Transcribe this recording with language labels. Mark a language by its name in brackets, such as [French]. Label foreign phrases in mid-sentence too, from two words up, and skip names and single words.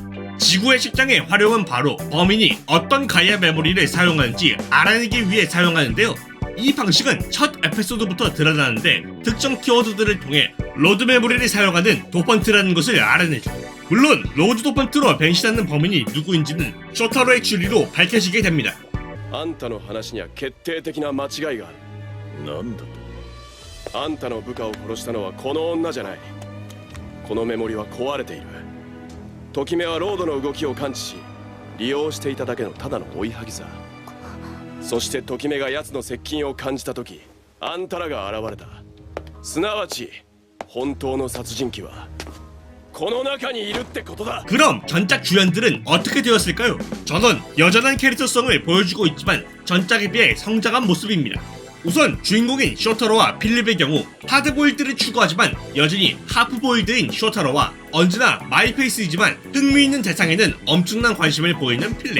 [Korean] 지구의 책장의 활용은 바로 범인이 어떤 가이아 메모리를 사용하는지 알아내기 위해 사용하는데요. 이 방식은 첫 에피소드부터 드러나는데 특정 키워드들을 통해 로드 메모리를 사용하는 도펀트라는 것을 알아내죠. 물론 로드 도펀트로 변신하는 범인이 누구인지는 쇼타로의 추리로 밝혀지게 됩니다. [Japanese] あんたの話には決定的な間違いがある。なんだと？あんたの部下を殺したのはこの女じゃない。このメモリは壊れている。ときめはロードの動きを感知し利用していただけのただの追いはぎさ。そしてときめが奴の接近を感じた時あんたらが現れた。すなわち本当の殺人鬼はこの中にいるってことだ。 [Korean] 그럼 전작 주연들은 어떻게 되었을까요? 전원 여전한 캐릭터성을 보여주고 있지만 전작에 비해 성장한 모습입니다. 우선 주인공인 쇼타로와 필립의 경우 하드보일드를 추구하지만 여전히 하프보일드인 쇼타로와 언제나 마이페이스이지만 흥미있는 대상에는 엄청난 관심을 보이는 필립.